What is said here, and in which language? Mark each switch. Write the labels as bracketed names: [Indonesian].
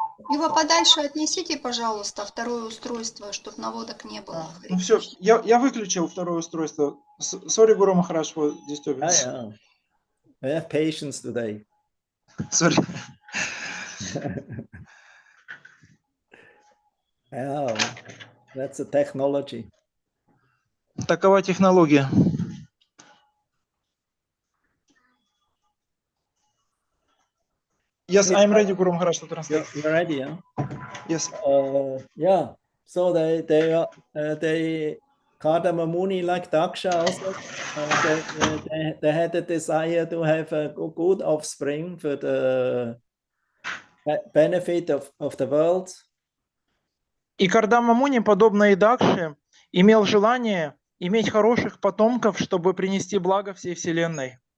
[Russian] Его подальше отнесите, пожалуйста, второе устройство, чтобы наводок не было. Ну все, я выключил второе устройство. [English] Sorry, Guru Maharaj, for disturbance. Yeah. We have patience today. Sorry. Yeah, that's a technology. [Russian] Такова технология. [English] Yes, I'm ready, Guru Maharaj, to translate. You're ready, yeah? Yes. Yeah. So they Kardama Muni, like Daksha also, they had a desire to have a good offspring for the benefit of the world. [Russian] И Кардама Муни, подобно и Дакше, имел желание иметь хороших потомков, чтобы принести благо всей Вселенной.